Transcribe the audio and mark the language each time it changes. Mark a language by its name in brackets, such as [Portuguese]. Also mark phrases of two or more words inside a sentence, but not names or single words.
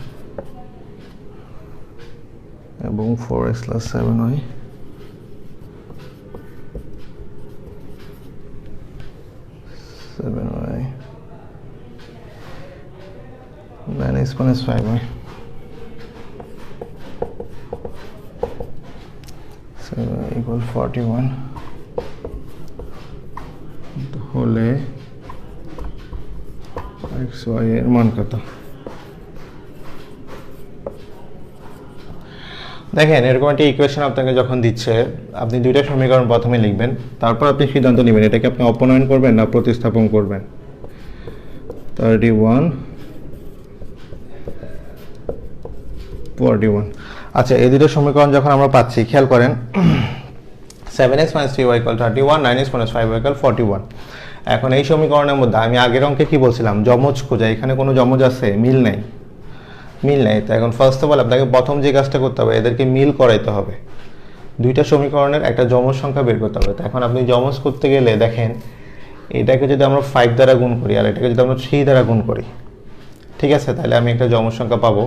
[Bangla] এবং 4x + 7y, 7y 9x - 5y, 7y = 41 হলে xy এর মান কত? দেখেন এরকম একটা ইকুয়েশন আপনাকে যখন দিচ্ছে, আপনি দুইটা সমীকরণ প্রথমে লিখবেন, তারপর আপনি সিদ্ধান্ত নেবেন এটাকে আপনি অপনয়ন করবেন না প্রতিস্থাপন করবেন। 31 41। আচ্ছা এই দুটো সমীকরণ যখন আমরা পাচ্ছি, খেয়াল করেন 7x - 3y = 31, 9x - 5y = 41। এখন এই সমীকরণের মধ্যে আমি আগের অঙ্কে কি বলছিলাম, যমজ খোঁজা। এখানে কোনো যমজ আছে? মিল নেই, মিল নেই। তো এখন [English] first of all [Bangla] আপনাকে প্রথম যে কাজটা করতে হবে, এদেরকে মিল করাইতে হবে। দুইটা সমীকরণের একটা যমজ সংখ্যা বের করতে হবে। তো এখন আপনি যমজ করতে গেলে দেখেন, এটাকে যদি আমরা 5 দ্বারা গুণ করি আর এটাকে যদি আমরা 3 দ্বারা গুণ করি, ঠিক আছে, তাহলে আমি একটা যমজ সংখ্যা পাবো।